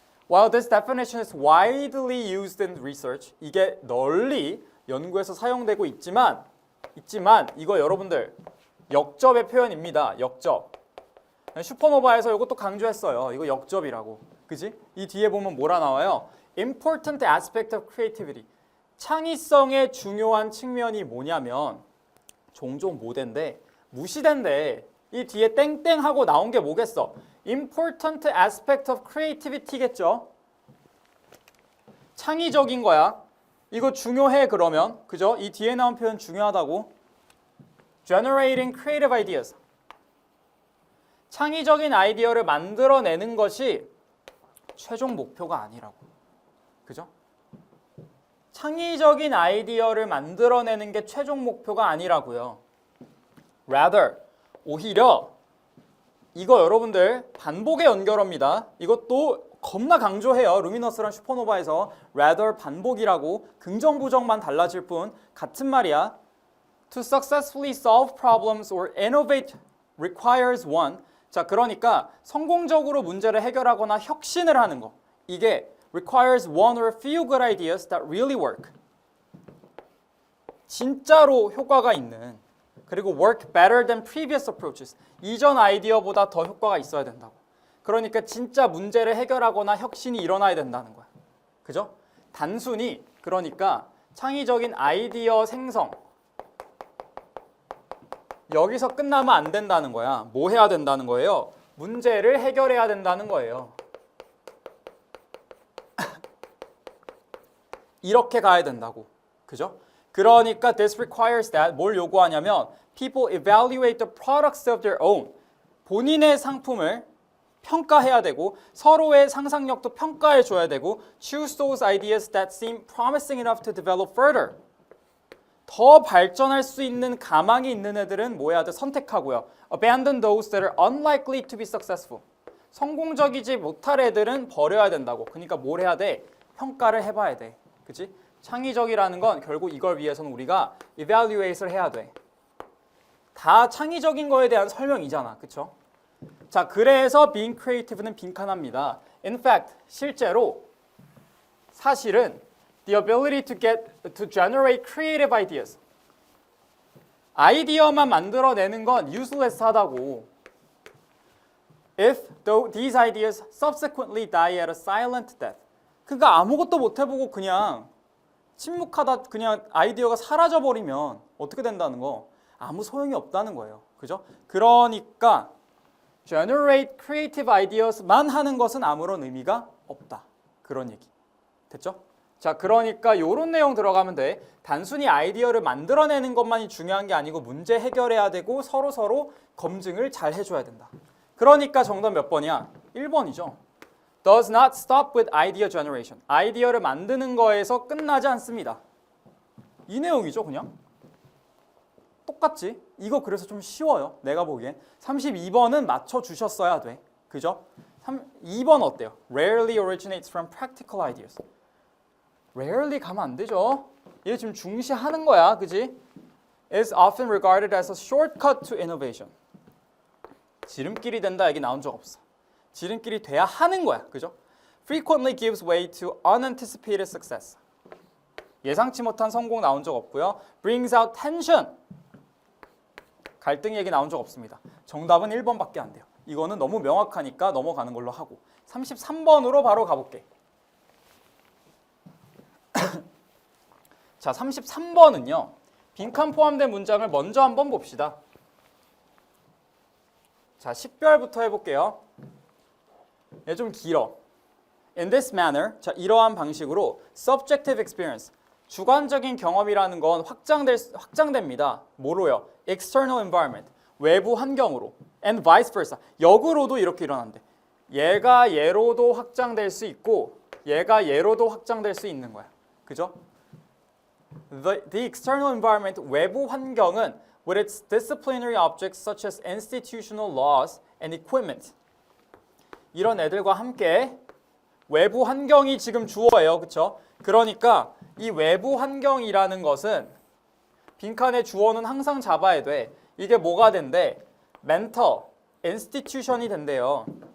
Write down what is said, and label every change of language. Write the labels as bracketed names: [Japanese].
[English] While this definition is widely used in research, [Korean] 이게 널리 연구에서 사용되고 있지만 이거 여러분들 역접의 표현입니다. 역접. 슈퍼노바에서 이것도 강조했어요. 이거 역접이라고. 그지? 이 뒤에 보면 뭐라 나와요? [English] Important aspect of creativity. [Korean] 창의성의 중요한 측면이 뭐냐면 종종 모대인데 무시된데 이 뒤에 땡땡하고 나온 게 뭐겠어? [English] Important aspect of creativity [Korean] 겠죠? 창의적인 거야. 이거 중요해 그러면. 그죠? 이 뒤에 나온 표현 중요하다고. [English] Generating creative ideas. [Korean] 창의적인 아이디어를 만들어내는 것이 최종 목표가 아니라고. 그죠? 창의적인 아이디어를 만들어내는 게 최종 목표가 아니라고요. Rather, 오히려 이거 여러분들 반복의 연결어입니다. 이것도 겁나 강조해요. 루미너스랑 슈퍼노바에서 rather 반복이라고 긍정 부정만 달라질 뿐 같은 말이야. [English] To successfully solve problems or innovate requires one. [Korean] 자, 그러니까 성공적으로 문제를 해결하거나 혁신을 하는 거. 이게 [English] requires one or few good ideas that really work. [Korean] 진짜로 효과가 있는. [English] 그리고 work better than previous approaches. [Korean] 이전 아이디어보다 더 효과가 있어야 된다고. 그러니까 진짜 문제를 해결하거나 혁신이 일어나야 된다는 거야. 그죠? 단순히 그러니까 창의적인 아이디어 생성. 여기서 끝나면 안 된다는 거야. 뭐 해야 된다는 거예요? 문제를 해결해야 된다는 거예요. 이렇게 가야 된다고. 그죠? [English] 그러니까 this requires that [Korean] 뭘 요구하냐면 [English] people evaluate the products of their own. [Korean] 본인의 상품을 평가해야 되고 서로의 상상력도 평가해 줘야 되고 [English] choose those ideas that seem promising enough to develop further. [Korean] 더 발전할 수 있는 가망이 있는 애들은 뭐 해야 돼? 선택하고요. [English] Abandon those that are unlikely to be successful. [Korean] 성공적이지 못할 애들은 버려야 된다고. 그러니까 뭘 해야 돼? 평가를 해봐야 돼. 그치? 창의적이라는 건 결국 이걸 위해서는 우리가 evaluate을 해야 돼. 다 창의적인 거에 대한 설명이잖아. 그쵸? 자, 그래서 being creative는 빈칸합니다. [English] In fact, [Korean] 실제로 사실은 [English] the ability to generate creative ideas. [Korean] 아이디어만 만들어내는 건 useless 하다고. [English] If these ideas subsequently die at a silent death. [Korean] 그러니까 아무것도 못 해보고 그냥 침묵하다 그냥 아이디어가 사라져버리면 어떻게 된다는 거? 아무 소용이 없다는 거예요. 그죠? 그러니까 [English] generate creative ideas [Korean] 만 하는 것은 아무런 의미가 없다. 그런 얘기. 됐죠? 자, 그러니까 이런 내용 들어가면 돼. 단순히 아이디어를 만들어내는 것만이 중요한 게 아니고 문제 해결해야 되고 서로 검증을 잘 해줘야 된다. 그러니까 정답 몇 번이야? 1번이죠. [English] Does not stop with idea generation. [Korean] 아이디어를 만드는 거에서 끝나지 않습니다. 이 내용이죠, 그냥. 똑같지? 이거 그래서 좀 쉬워요. 내가 보기엔. 32번은 맞춰주셨어야 돼. 그죠? 2번 어때요? [English] Rarely originates from practical ideas. [Korean] Rarely 가면 안 되죠. 얘 지금 중시하는 거야. 그지? [English] Is often regarded as a shortcut to innovation. [Korean] 지름길이 된다 얘기 나온 적 없어. 지름길이 돼야 하는 거야. 그죠? [English] Frequently gives way to unanticipated success. [Korean] 예상치 못한 성공 나온 적 없고요. [English] Brings out tension. [Korean] 갈등 얘기 나온 적 없습니다. 정답은 1번밖에 안 돼요. 이거는 너무 명확하니까 넘어가는 걸로 하고 33번으로 바로 가볼게. 자, 33번은요. 빈칸 포함된 문장을 먼저 한번 봅시다. 자, 10별부터 해볼게요. 얘 좀 길어. [English] In this manner, [Korean] 자, 이러한 방식으로 [English] subjective experience, [Korean] 주관적인 경험이라는 건 확장됩니다. 뭐로요? [English] External environment, [Korean] 외부 환경으로. [English] And vice versa, [Korean] 역으로도 이렇게 일어난대. 얘가 얘로도 확장될 수 있고 얘가 얘로도 확장될 수 있는 거야. 그죠? [English] The external environment, [Korean] 외부 환경은 [English] with its disciplinary objects such as institutional laws and equipment. [Korean] 이런 애들과 함께 외부 환경이 지금 주어예요. 그렇죠? 그러니까 이 외부 환경이라는 것은 빈칸의 주어는 항상 잡아야 돼. 이게 뭐가 된대? mental, institution이 된대요.